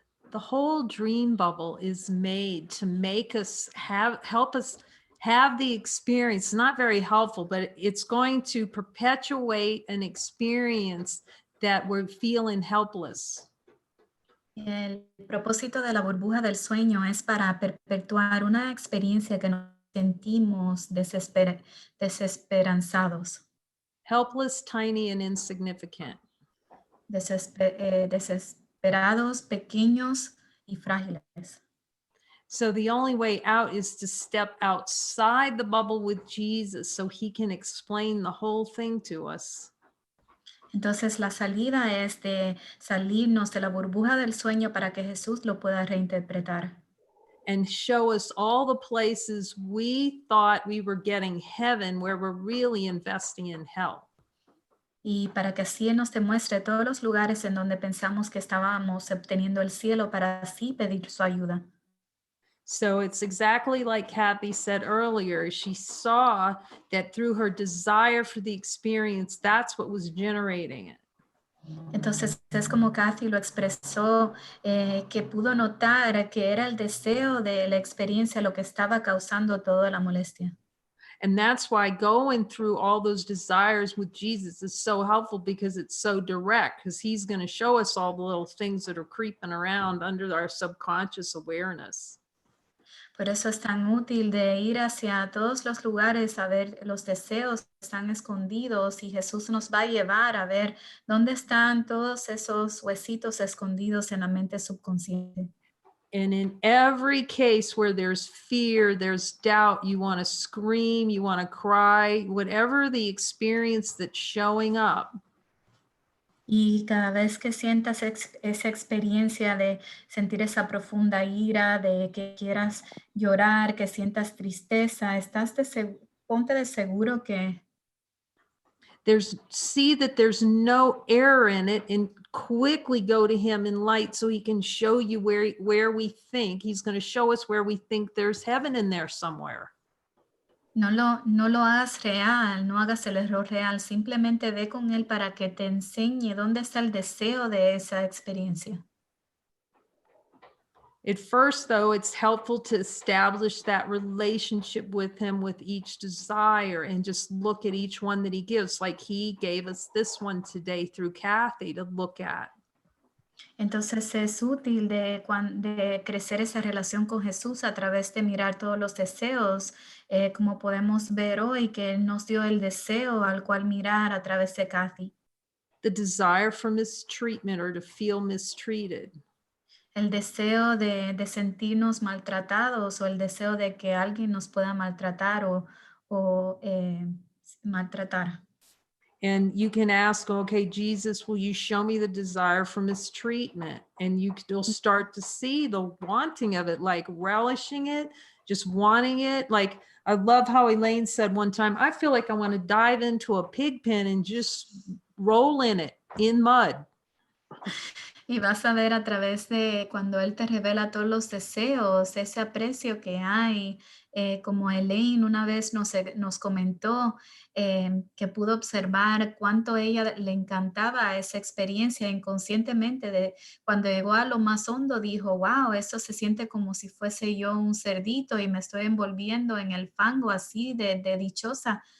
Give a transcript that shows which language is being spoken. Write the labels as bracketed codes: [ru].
[en] The whole dream bubble is made to make us help us have the experience. Not very helpful, but it's going to perpetuate an experience that we're feeling helpless. [es] El propósito de la burbuja del sueño es para perpetuar una experiencia que nos sentimos desesperanzados, [en] Helpless, tiny, and insignificant. [es] desesperados, pequeños y frágiles. [en] So the only way out is to step outside the bubble with Jesus so he can explain the whole thing to us. [es] Entonces la salida es de salirnos de la burbuja del sueño para que Jesús lo pueda reinterpretar. [en] And show us all the places we thought we were getting heaven where we're really investing in hell. [es] Y para que así Él nos demuestre todos los lugares en donde pensamos que estábamos obteniendo el cielo para así pedir su ayuda. [en] So it's exactly like Kathy said earlier. She saw that through her desire for the experience, that's what was generating it. [es] Entonces es como Kathy lo expresó, que pudo notar que era el deseo de la experiencia lo que estaba causando toda la molestia. [en] And that's why going through all those desires with Jesus is so helpful, because it's so direct, because he's going to show us all the little things that are creeping around under our subconscious awareness. [es] Por eso es tan útil de ir hacia todos los lugares a ver los deseos que están escondidos, y Jesús nos va a llevar a ver dónde están todos esos huesitos escondidos en la mente subconsciente. [en] And in every case where there's fear, there's doubt, you want to scream, you want to cry, whatever the experience that's showing up. [es] Y cada vez que sientas esa experiencia de sentir esa profunda ira, de que quieras llorar, que sientas tristeza, ponte de seguro que [en] See that there's no error in it, and quickly go to him in light so he can show you where we think. He's going to show us where we think there's heaven in there somewhere. [es] no lo hagas real, no hagas el error real, simplemente ve con él para que te enseñe dónde está el deseo de esa experiencia. [en] At first, though, it's helpful to establish that relationship with him with each desire and just look at each one that he gives. Like he gave us this one today through Kathy to look at. [es] Entonces es útil de crecer esa relación con Jesús a través de mirar todos los deseos, como podemos ver hoy que Él nos dio el deseo al cual mirar a través de Kathy. [en] The desire for mistreatment or to feel mistreated. [es] El deseo de sentirnos maltratados o el deseo de que alguien nos pueda maltratar o maltratar. [en] And you can ask, okay, Jesus, will you show me the desire for mistreatment? And you'll start to see the wanting of it, like relishing it, just wanting it. Like, I love how Elaine said one time, I feel like I want to dive into a pig pen and just roll in it, in mud. [es] Y vas a ver a través de cuando Él te revela todos los deseos, ese aprecio que hay, como Elaine una vez nos comentó, que pudo observar cuánto ella le encantaba esa experiencia inconscientemente de cuando llegó a lo más hondo, dijo, wow, esto se siente como si fuese yo un cerdito y me estoy envolviendo en el fango así de dichosa.